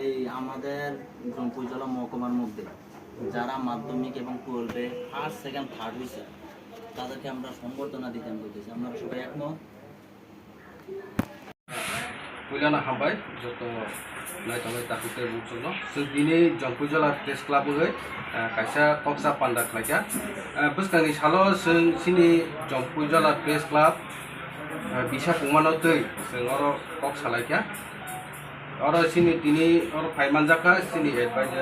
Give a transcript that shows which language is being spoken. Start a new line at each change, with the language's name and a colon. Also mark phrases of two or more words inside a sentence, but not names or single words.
Bangla: আমাদের জম্পুজলা মহকুমার মধ্যে যারা মাধ্যমিক এবং 12-এ
English: first second third
Bangla: হয়েছে তাদেরকে আমরা সম্বর্ধনা দিতে বলতেছি। আপনারা সবাই একমত?
Kok Borok: Puliana hambai joto nai tongai takute bukjono so dini jongpujala
English: press club
Kok Borok: hoi kaisa koksa panda khlaika buskani salo sini jongpujala
English: press club
Kok Borok: bisa pungmano tei sengoro kok salaika oro sini dini oro phaimanjaka sini advisor